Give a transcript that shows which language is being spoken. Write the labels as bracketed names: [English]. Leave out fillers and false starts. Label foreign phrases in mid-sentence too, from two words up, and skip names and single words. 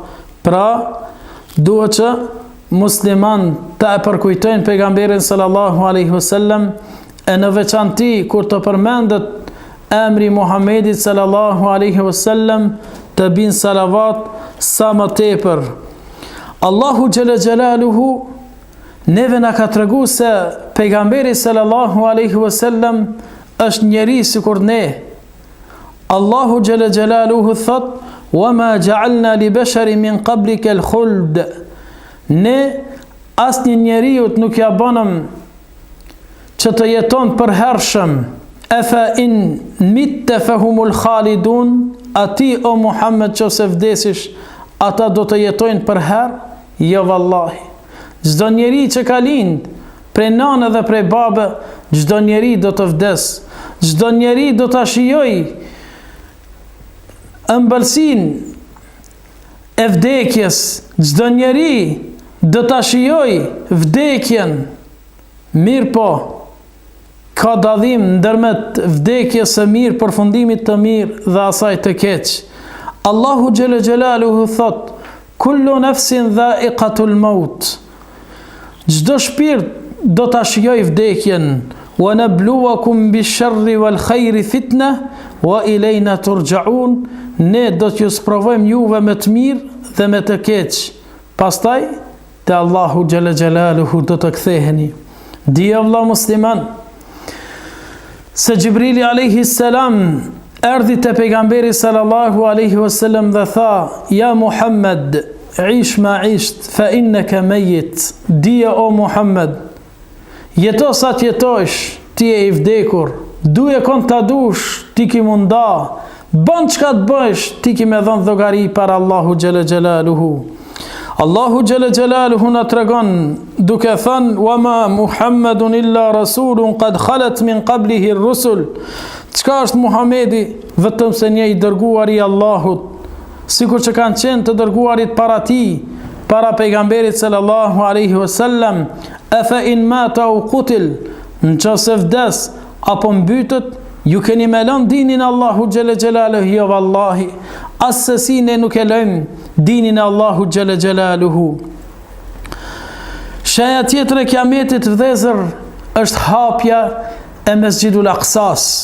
[Albanian] Pra, duhet që musliman ta e përkujtojnë pejgamberin [Arabic] صلى الله عليه وسلم, [Albanian] e në veçanti kur të përmendet emri Muhammedit sallallahu alaihi wasallam të bin salavat sa më tepër. [Arabic] الله جل جلاله [Albanian] neve na ka tregu se pejgamberi [Arabic] صلى الله عليه وسلم [Albanian] është njeri sikur ne. [Arabic] الله جل جلاله [Albanian] thot: [Arabic] "وما جعلنا لبشر من قبلك الخلد." [Albanian] Ne asnjë njeriu nuk ja bënëm që të jeton për hershëm. [Arabic] أفإن مت فهم الخالدون, [Albanian] ati o Muhammed që se vdesish, ata do të jetojnë për herë? Jo vallahi. Çdo njeri që ka lind, prej nane dhe prej babe, çdo njeri do të vdes. Çdo njeri do ta shijojë ëmbëlsinë e vdekjes. Çdo njeri do ta shijojë vdekjen. Mirë po, ka dallim ndërmjet vdekjes së mirë, përfundimit të mirë dhe asaj të keq. [Arabic] الله جل جلاله [Albanian] thot: [Arabic] "كل نفس ذائقة الموت." [Albanian] Çdo shpirt do ta shijojë vdekjen. [Arabic] "ونبلوكم بالشر والخير فتنة وإلينا ترجعون." [Albanian] Ne do t'ju sprovojmë juve me të mirë dhe me të keq. Pastaj te [Arabic] الله جل جلاله [Albanian] do të ktheheni. Di Allah musliman, se Gjibrili [Arabic] عليه السلام [Albanian] erdhi te pejgamberi [Arabic] صلى الله عليه وسلم [Albanian] dhe tha: [Arabic] "يا محمد، عش ما عشت، فإنك ميت." [Albanian] Dije o Muhammed, jeto sa t'jetosh, ti e i vdekur. Duje kon ta dush, ti ki munda. Bën çka të bësh, ti ki me dhënë dhogari para [Arabic] الله جل جلاله. الله جل جلاله [Albanian] na tregon duke thënë: [Arabic] "وما محمد إلا رسول قد خلت من قبله الرسل." [Albanian] Çka është Muhamedi vetëm se një i dërguar i Allahut, sikur që kanë qenë të dërguarit para tij, para pejgamberit [Arabic] صلى الله عليه وسلم. أفإن مات أو قتل, [Albanian] nëse vdes apo mbytet, ju keni me lënë dinin [Arabic] الله جل جلاله? [Albanian] Jo vallahi, asesi ne nuk e lëmë dinin [Arabic] الله جل جلاله. [Albanian] Shaja tjetër e kiametit vëllezër është hapja e Mesxhidul Aqsas.